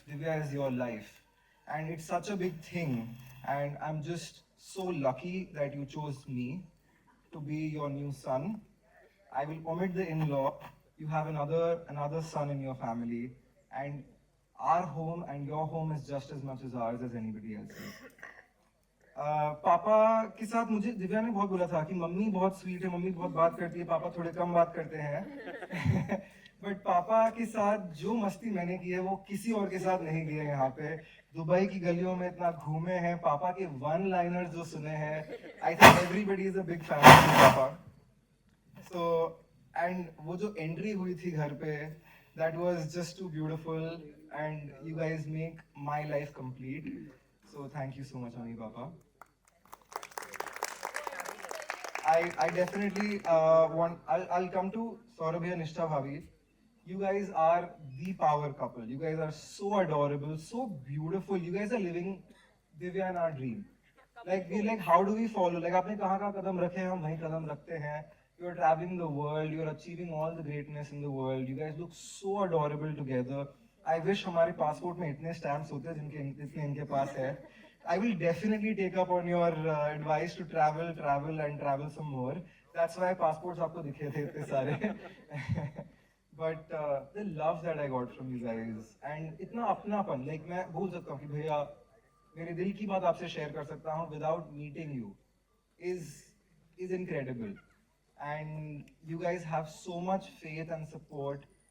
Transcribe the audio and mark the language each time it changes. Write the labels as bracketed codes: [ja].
[en] Divya is your life, and it's such a big thing, and I'm just so lucky that you chose me to be your new son. I will omit the in-law. You have another son in your family, and our home and your home is just as much as ours as anybody else's. [hi] पापा के साथ मुझे दिव्या ने बहुत बोला था कि mummy बहुत स्वीट है, मम्मी बहुत बात करती है, पापा थोड़े कम बात करते हैं. बट पापा के साथ जो मस्ती मैंने की है वो किसी और के साथ नहीं की है. यहाँ पे दुबई की गलियों में इतना घूमे हैं, पापा के वन लाइनर्स जो सुने हैं, [en] I think everybody is a big fan of पापा. So and [hi] वो जो एंट्री हुई थी घर पे, [en] That was just too beautiful, and you guys make my life complete. So thank you so much मम्मी पापा. I definitely I'll come to Saurabh and Nishtha Bhavi. You guys are the power couple. You guys are so adorable, so beautiful. You guys are living Divya and our dream. Like we like, how do we follow? [hi] Like आपने कहाँ कहाँ कदम रखे हैं, हम वहीं कदम रखते हैं. [en] You're traveling the world. You're achieving all the greatness in the world. You guys look so adorable together. I wish [hi] हमारे passport में इतने stamps होते जिनके इनके पास है. [en] I will definitely take up on your advice to travel some more. That's why [hi] passports आपको दिखे थे इतने सारे. [en] But the love that I got from you guys and [hi] इतना अपनापन, [en] like [hi] मैं बोल सकता हूँ कि भैया मेरे दिल की बात आपसे [en] share [hi] कर सकता हूँ [en] without meeting you is incredible. And you guys have so much faith and support.